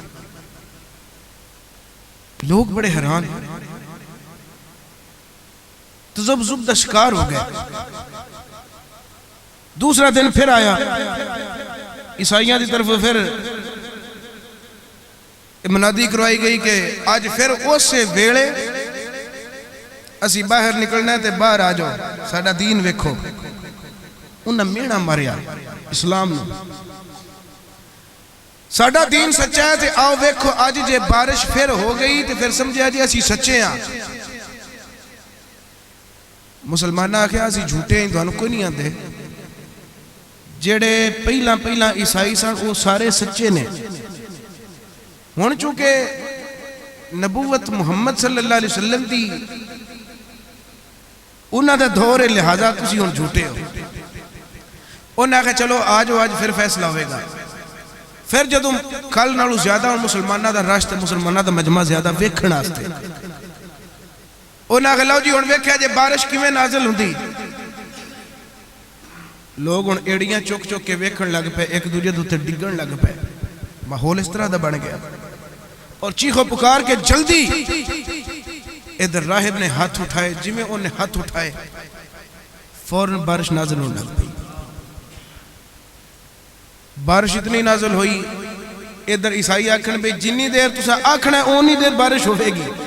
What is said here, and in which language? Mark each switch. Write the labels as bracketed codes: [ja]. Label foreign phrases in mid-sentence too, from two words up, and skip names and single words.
[pa] لوگ بڑے حیران، تذبذب دا شکار ہو گئے۔ دوسرا دن پھر آیا، عیسائیاں دی طرف پھر منادی کروائی گئی کہ آج پھر اس سے ویلے اسی باہر نکلنا ہے تے باہر آ جاؤ، ساڈا دین ویکھو۔ انہاں میڑا ماریا اسلام نو، ساڈا دین سچا ہے تے آؤ ویکھو، آج جے بارش پھر ہو گئی تے پھر سمجھا جی اسی سچے ہاں۔ مسلمانہ آکھیا اسی جھوٹے ہیں، تانوں کوئی نہیں آندے۔ جڑے پہلا عیسائی سن وہ سارے سچے نے۔ ہن چونکہ نبوت محمد صلی اللہ علیہ وسلم دی انہاں دا دور ہے، لہذا تسی ہن جھوٹے ہو۔ انہاں کہا چلو آج پھر فیصلہ ہوئے گا۔ پھر جدوں کل نالوں زیادہ مسلمانہ دا رش تے مسلمانہ دا مجمع زیادہ ویکھن واسطے، انہاں کہا لو جی ہن ویکھیا جے بارش کیویں نازل ہوندی۔ لوگ ہن ایڑیاں چک کے ویکھن لگ پے، ایک دوجے دے تے ڈگن لگ پے، ماحول اس طرح دا بن گیا۔ [ur] اور چیخو پکار کے جلدی ادھر راہب نے ہاتھ اٹھائے، جمیں انہیں ہاتھ اٹھائے، فوراً بارش نازل ہونے لگ پئی۔ [pa] بارش اتنی نازل ہوئی، ادھر عیسائی آکھن بے جنی دیر تسا آکھنا ہے اونی دیر بارش ہوئے گی۔